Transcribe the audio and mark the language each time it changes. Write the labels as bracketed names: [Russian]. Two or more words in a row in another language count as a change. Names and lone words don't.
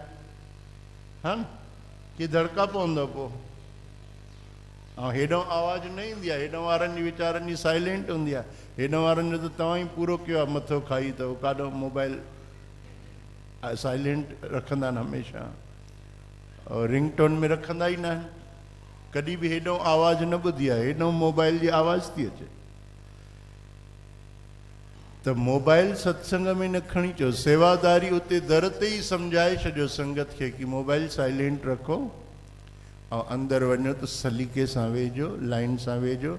[Sindhi] हा न, की धड़का पवंदो पोइ। ऐं हेॾो आवाज़ु न ईंदी आहे। हेॾो वारनि जी वीचारनि जी साइलेंट हूंदी आहे। हेॾो वारनि जो त तव्हां ई पूरो कयो आहे, मथो खाई अथव। काॾो मोबाइल साइलेंट रखंदा आहिनि हमेशह, और रिंगटोन में रखंदा ई न आहिनि। कॾहिं बि हेॾो आवाज़ु न ॿुधी आहे। हेॾो मोबाइल जी आवाज़ थी अचे। त मोबाइल सत्संग में न खणी अचो। सेवादारी उते दर ते ई सम्झाए छॾियो संगत खे कि मोबाइल साइलेंट रखो ऐं अंदरि वञो त सलीक़े सां वेझो, लाइन सां वेझो।